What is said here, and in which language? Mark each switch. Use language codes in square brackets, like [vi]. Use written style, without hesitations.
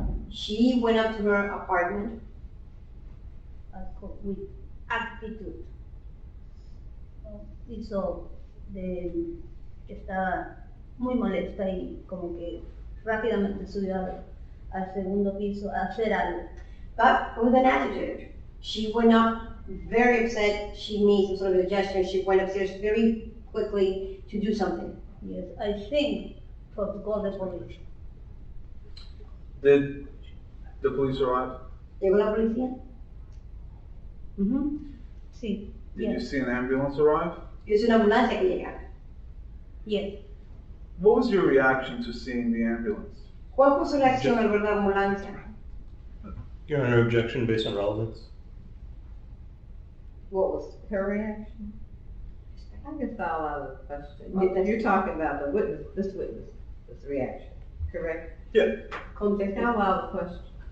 [en] She went up to her apartment with actitud. [es] Hizo de que estaba muy molesta y como que rápidamente subió al segundo piso a hacer algo. [en] but with an attitude. She went up very upset. She made some sort of a gesture. She went upstairs very quickly to do something. Yes, I think for to call the police. Did the police arrive? [es] ¿Llegó la policía? Sí. [en] Did you Yes. see an ambulance arrive? [es] Yo hice una ambulancia que llegara. [en] Yes. What was your reaction to seeing the ambulance? [es] ¿Cuál fue su reacción al ver la ambulancia? [en] Your Honor, objection based on relevance. What was her reaction? I guess I'll allow the question. You're talking about the witness, this reaction, correct? Yeah. [es] Contesta. [en] I'll allow the question.